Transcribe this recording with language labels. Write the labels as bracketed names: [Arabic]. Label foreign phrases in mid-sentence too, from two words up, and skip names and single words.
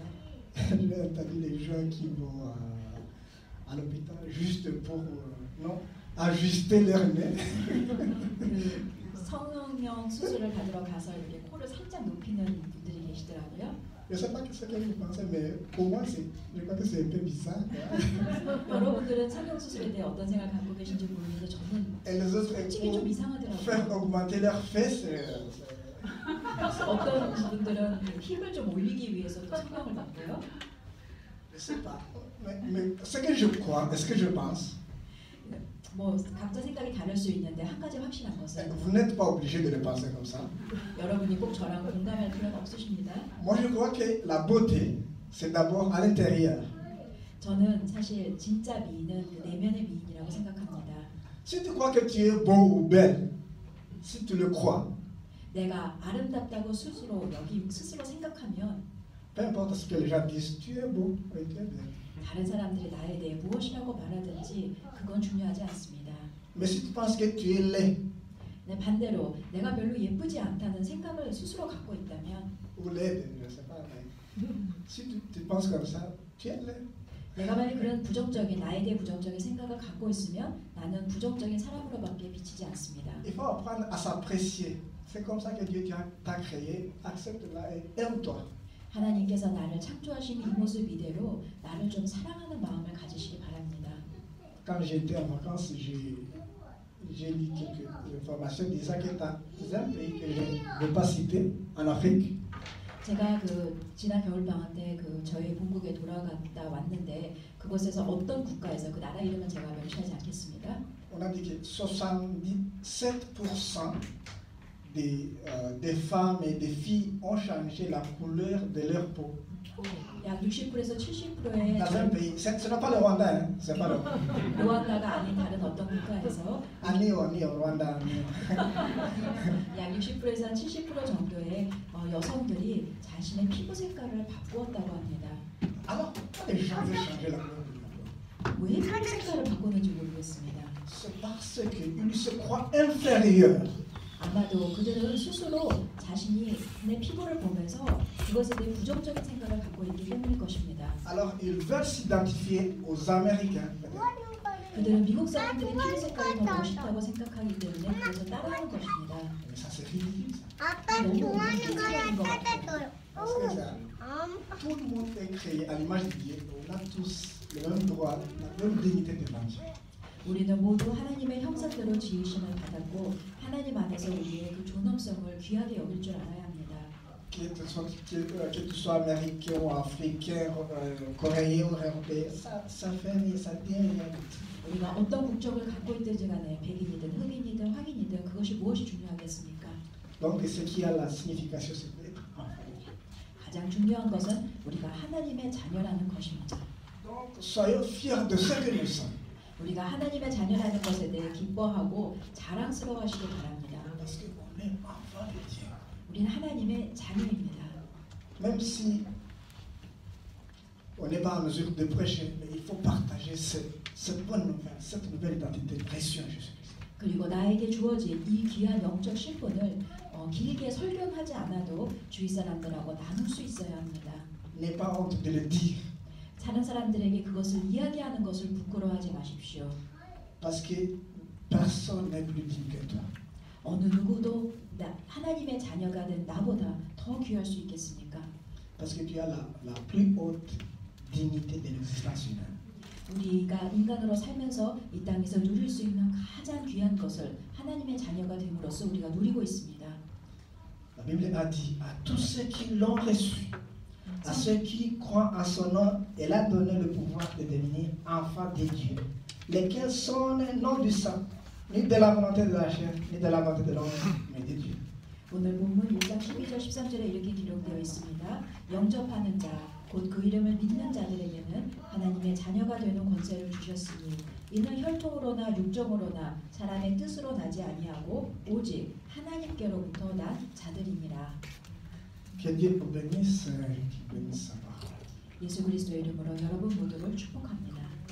[French] J'ai entendu les gens qui vont à l'hôpital juste pour ajuster leur nez. [Korean] 그 성형 수술을 받으러 가서 이렇게 코를 살짝 높이는 분들이 계시더라고요. [French] Je ne sais pas ce que vous pensez, mais pour moi, je crois que c'est un peu bizarre. [Korean] 여러분들은 성형 수술에 대해 어떤 생각을 갖고 계신지 모르는데 저는 [French] Et les autres, [Korean] 솔직히 좀 [French] pour [Korean] 이상하더라고요. [French] faire augmenter leurs fesses. [Korean] 어떤 분들은 힘을 좀 올리기 위해서 또 성형을 받고요. [French] Je sais pas. Mais ce que je crois, et ce que je pense, [Korean] 뭐 각자 생각이 다를 수 있는데 한 가지 확실한 것은 [French] vous n'êtes pas obligé de le penser comme ça. [Korean] 여러분이 꼭 저랑 공감할 필요는 없으십니다. [French] Moi, je crois que la beauté, c'est d'abord à l'intérieur. [Korean] 저는 사실 진짜 미인은 그 내면의 미인이라고 생각합니다. [French] Si tu crois que tu es beau ou belle, si tu le crois, [Korean] 내가 아름답다고 스스로 생각하면 [French] Peu importe ce que les gens disent, tu es beau, oui, tu es bien. [Korean] 다른 사람들이 나에 대해 무엇이라고 말하든지 그건 중요하지 않습니다. [French] Mais si tu penses que tu es laid, [Korean] 네, 반대로 내가 별로 예쁘지 않다는 생각을 스스로 갖고 있다면 [French] ou laide, je ne sais pas, mais si tu penses comme ça, tu es laid. [Korean] 내가 만약 그런 부정적인 나에 대해 부정적인 생각을 갖고 있으면 나는 부정적인 사람으로밖에 비치지 않습니다. [French] Il faut apprendre à s'apprécier. C'est comme ça que Dieu t'a créé. Accepte-la et aime-toi. [Korean] 하나님께서 나를 창조하신 이 모습 이대로 나를 좀 사랑하는 마음을 가지시기 바랍니다. [French] Quand j'étais en vacances, j'ai lu quelques informations disant que dans un pays que je ne vais pas citer, en Afrique, [Korean] 제가 그 지난 겨울 방학 때 그 저희 본국에 돌아갔다 왔는데 그곳에서 어떤 국가에서 그 나라 이름은 제가 명시하지 않겠습니다. [French] on a dit que 77% des femmes et des filles ont changé la couleur de leur peau. [Korean] 약 60%에서 70%의 [French] Dans un pays, ce n'est pas le Rwanda, hein, c'est pas le Rwanda. [Korean] 루안다가 아닌 다른 어떤 국가에서 Anio, Rwanda, Anio. 약 60%에서 70% 정도의 여성들이 자신의 피부 색깔을 바꾸었다고 합니다. [French] Alors, pourquoi les gens veulent changer la couleur de leur peau? [Korean] 왜 피부 색깔을 바꾸는지 모르겠습니다. [French] C'est parce qu'ils se croient inférieurs. [Korean] 아마도 그들은 스스로 자신이 내 피부를 보면서 그것에 대해 부정적인 생각을 갖고 있기 때문일 것입니다. [French] Alors, ils veulent s'identifier aux Américains. [Korean] 그들은 미국 사람들의 피부 색깔이 더 멋있다고 생각하기 때문에 그것을 따라하는 것입니다. [French] Mais ça, c'est ridicule. Ça. [Korean] 아빠 좋아하는 거랑 갖다 줘요. [French] Parce que ça, tout le monde est créé à l'image de Dieu. On a tous le même droit, la même dignité devant Dieu. [Korean] 우리는 모두 하나님의 형상대로 지으심을 받았고 하나님 안에서 우리의 그 존엄성을 귀하게 여길 줄 알아야 합니다. [French] Que tu sois américain ou africain, coréen ou européen, ça fait rien, ça dit rien. [Korean] 우리가 어떤 국적을 갖고 있든지 간에 백인이든 흑인이든 황인이든 그것이 무엇이 중요하겠습니까? [French] Donc, ce qui a la signification, c'est d'être enfant. [Korean] 가장 중요한 것은 우리가 하나님의 자녀라는 것입니다. [French] Donc, soyons fiers de ce que nous sommes. [Korean] 우리가 하나님의 자녀라는 것에 대해 기뻐하고 자랑스러워하시기 바랍니다. [French] Parce qu'on est enfant de Dieu. [Korean] 우리는 하나님의 자녀입니다. [French] Même si on n'est pas en mesure de prêcher, mais il faut partager cette bonne nouvelle, cette nouvelle identité précieuse en Jésus-Christ. [Korean] 그리고 나에게 주어진 이 귀한 영적 신분을 길게 설명하지 않아도 주위 사람들하고 나눌 수 있어야 합니다. [French] N'aie pas honte de le dire. [Korean] 다른 사람들에게 그것을 이야기하는 것을 부끄러워하지 마십시오. [French] Parce que personne n'est plus digne que toi. [Korean] 어느 누구도 하나님의 자녀가 된 나보다 더 귀할 수 있겠습니까? [French] Parce que tu as la plus haute dignité de l'existence humaine. [Korean] 우리가 인간으로 살면서 이 땅에서 누릴 수 있는 가장 귀한 것을 하나님의 자녀가 됨으로써 우리가 누리고 있습니다. [French] La Bible a dit à tous ceux qui l'ont reçu, à ceux qui croient en son nom, elle a donné le pouvoir de devenir enfants de Dieu, lesquels sont non du sang, ni de la volonté de la chair, ni de la volonté de l'homme, mais de Dieu. [Korean] 오늘 본문 1장 12절 13절에 이렇게 기록되어 있습니다. 영접하는 자, 곧 그 이름을 믿는 자들에게는 하나님의 자녀가 되는 권세를 주셨으니 이는 혈통으로나 육정으로나 사람의 뜻으로 나지 아니하고 오직 하나님께로부터 난 자들이니라. [French] Que Dieu vous bénisse, qu'il bénisse sa parole. [Korean] 예수 그리스도의 이름으로 여러분 모두를 축복합니다.